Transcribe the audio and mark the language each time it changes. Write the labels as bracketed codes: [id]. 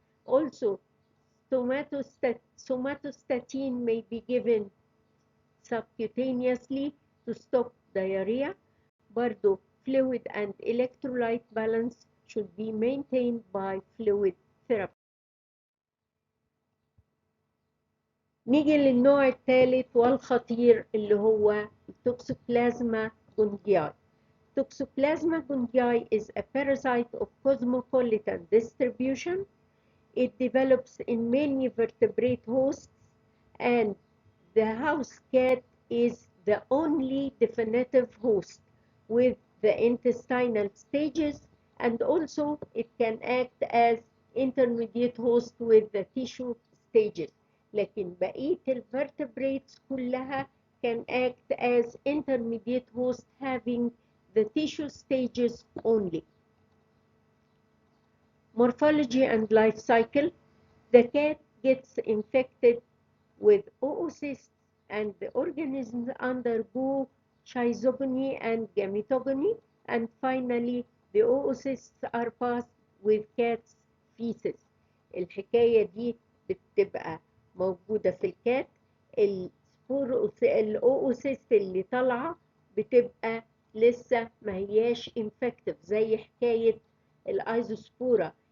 [en] Also, somatostatin may be given subcutaneously to stop diarrhea. [ar] برضو [en] fluid and electrolyte balance should be maintained by fluid therapy. [ar] نيجي للنوع الثالث والخطير اللي هو Toxoplasma gondii. [en] Toxoplasma gondii is a parasite of cosmopolitan distribution. It develops in many vertebrate hosts, and the house cat is the only definitive host with the intestinal stages, and also it can act as intermediate host with the tissue stages. [ar] لكن بقية الvertebrates كلها [en] can act as intermediate host having the tissue stages only. Morphology and life cycle. The cat gets infected with oocysts and the organisms undergo schizogony and gametogony, and finally the oocysts are passed with cat's feces. [ar] الحكاية دي بتبقى موجودة في الكات. الأوسيست اللي طالعة بتبقى لسه ما هياش infective زي حكاية الأيزوسبورا.